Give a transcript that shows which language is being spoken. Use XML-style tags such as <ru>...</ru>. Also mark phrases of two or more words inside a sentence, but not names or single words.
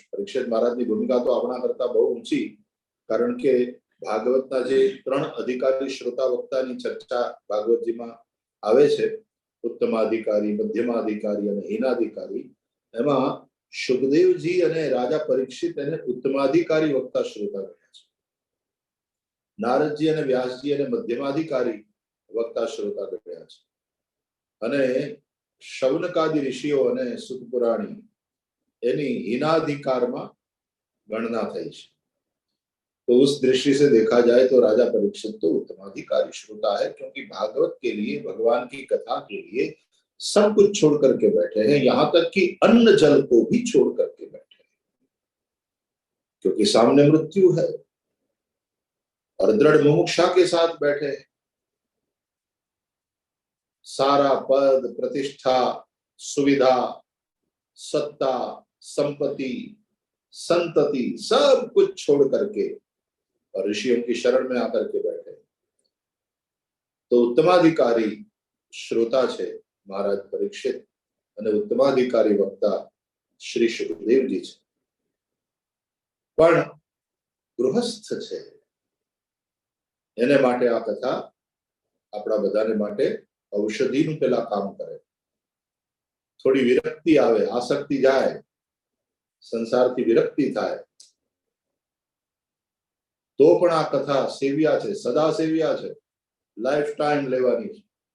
<gu>પરીક્ષિત મહારાજની ભૂમિકા તો આપણા કરતા બહુ ઊંચી, કારણ કે ભાગવતના જે 3 અધિકારી શ્રોતા વક્તાની ચર્ચા ભાગવતજીમાં આવે છે, ઉત્તમાધિકારી, મધ્યમાધિકારી અને હીનાધિકારી, એમાં સુખદેવજી અને રાજા પરીક્ષિત એને ઉત્તમાધિકારી વક્તા શ્રોતા ગયા છે. નારદજી અને વ્યાસજી એને મધ્યમાધિકારી વક્તા શ્રોતા ગયા છે. અને શૌનકાદિ ઋષિઓ અને સુત પુરાણી એની</gu> <hi>हीनाधिकार गणना</hi> <gu>થઈ છે.</gu> <hi>तो उस दृष्टि से देखा जाए तो राजा परीक्षित तो उत्तमाधिकारी श्रोता है, क्योंकि भागवत के लिए, भगवान की कथा के लिए सब कुछ छोड़ करके बैठे हैं, यहां तक कि अन्न जल को भी छोड़ करके बैठे हैं, क्योंकि सामने मृत्यु है और दृढ़ मुमुक्षा के साथ बैठे हैं. सारा पद, प्रतिष्ठा, सुविधा, सत्ता, संपत्ति, संतति सब कुछ छोड़ करके और ऋषियों की शरण में आकर के बैठे. तो उत्तमाधिकारी श्रोता</hi> <gu>छे महाराज परीक्षित અને ઉત્તમાધિકારી વક્તા શ્રી સુખદેવજી છે. પણ ગૃહસ્થ છે એને માટે આ કથા આપણા બધાને માટે ઔષધિનું પેલા કામ કરે. થોડી વિરક્તિ આવે, આસક્તિ જાય, સંસારથી વિરક્તિ થાય તો પણ આ કથા સેવ્યા છે, સદા સેવ્યા છે,</gu> <en>life time</en> <gu>લેવાની છે.</gu>